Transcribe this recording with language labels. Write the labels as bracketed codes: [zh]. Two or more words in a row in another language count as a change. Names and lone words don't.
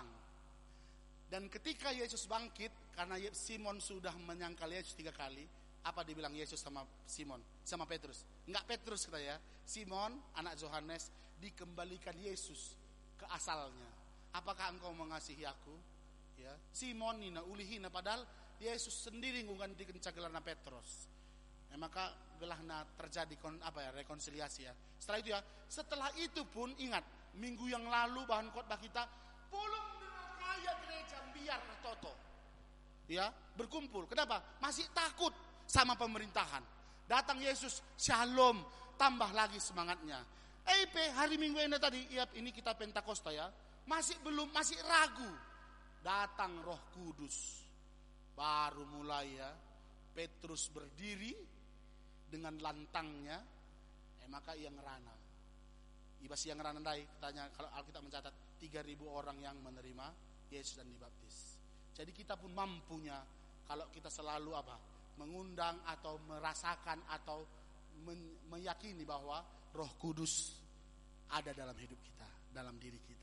[id] Dan ketika Yesus bangkit, karena Simon sudah menyangkal Yesus 3 kali, apa dibilang Yesus sama Simon, sama Petrus? Enggak Petrus kata ya, Simon anak Yohanes, dikembalikan Yesus ke asalnya. Apakah engkau mengasihi aku? Ya, [btx] Simon nina ulihina, padahal Yesus sendiri ngganti kencagelarna Petrus. [id] Maka gelahna terjadi rekonsiliasi ya. Setelah itu pun ingat, minggu yang lalu bahan khotbah kita, pulung dengan kaya gereja biar toto. Ya, berkumpul. Kenapa? Masih takut. sama pemerintahan. Datang Yesus, shalom, tambah lagi semangatnya. Hari Minggu ini tadi, ini kita Pentakosta ya, masih ragu. Datang Roh Kudus, baru mulai ya, Petrus berdiri dengan lantangnya, maka ia ngerana. [btx] Ibas yang ngerana dai, [id] katanya kalau Alkitab mencatat 3.000 orang yang menerima Yesus dan dibaptis. Jadi kita pun mampunya kalau kita selalu mengundang atau merasakan atau meyakini bahwa Roh Kudus ada dalam hidup kita, dalam diri kita.